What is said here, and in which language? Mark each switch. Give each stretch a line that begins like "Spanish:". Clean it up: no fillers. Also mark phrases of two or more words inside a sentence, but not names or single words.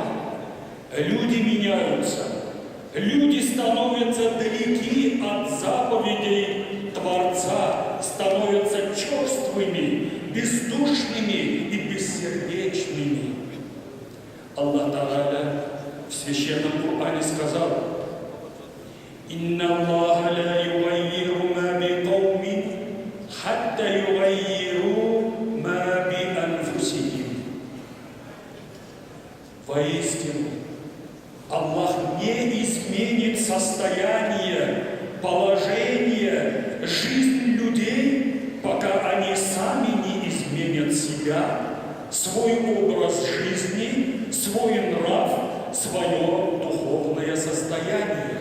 Russian: Люди меняются, люди становятся далеки от заповедей Творца, становятся черствыми, бездушными и бессердечными.
Arabic: الله تعالى
Russian: в Священном Коране сказал:
Arabic: «إن الله لا يغير ما بقوم، حتى يغيروا ما بأنفسهم».
Russian: Воистину, Аллах не изменит состояние, положение, жизнь людей, пока они сами не изменят себя, свой образ жизни, свой нрав, свое духовное состояние.